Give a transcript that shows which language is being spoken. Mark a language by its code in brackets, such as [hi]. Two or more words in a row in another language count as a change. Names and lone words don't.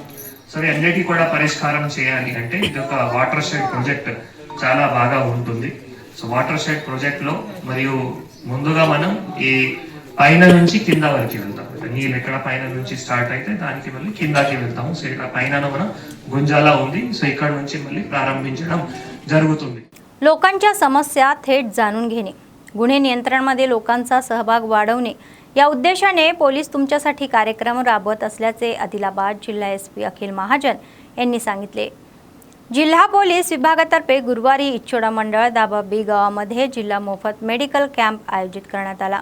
[te] సో అన్నిటి కూడా పరిష్కారం చేయాలి అంటే ఇది ఒక వాటర్ షెడ్ ప్రాజెక్ట్ చాలా బాగా ఉంటుంది। సో వాటర్ షెడ్ ప్రాజెక్ట్ లో మరియు ముందుగా మనం ఈ పైన నుంచి కింద వరకు వెళ్తాం. నీళ్ళు ఎక్కడ పైన నుంచి स्टार्ट అయితే దానికి మళ్ళీ కిందకి వెళ్తాము. సో ఇక్కడ పైన మనం गुंजाला ఉంది. సో ఇక్కడ నుంచి మళ్ళీ ప్రారంభించడం జరుగుతుంది. [mr] लोकांच्या समस्या थेट जाणून घेणे, गुन्हे नियंत्रणामध्ये लोकांचा सहभाग वाढवणे या उद्देशाने पोलीस तुमच्यासाठी कार्यक्रम राबवत असल्याचे आदिलाबाद जिल्हा एसपी अखिल महाजन यांनी सांगितले. जिल्हा पोलीस विभागातर्फे गुरुवारी इच्छोडा मंडळ दाबा बी गावामध्ये जिल्हा मोफत मेडिकल कॅम्प आयोजित करण्यात आला.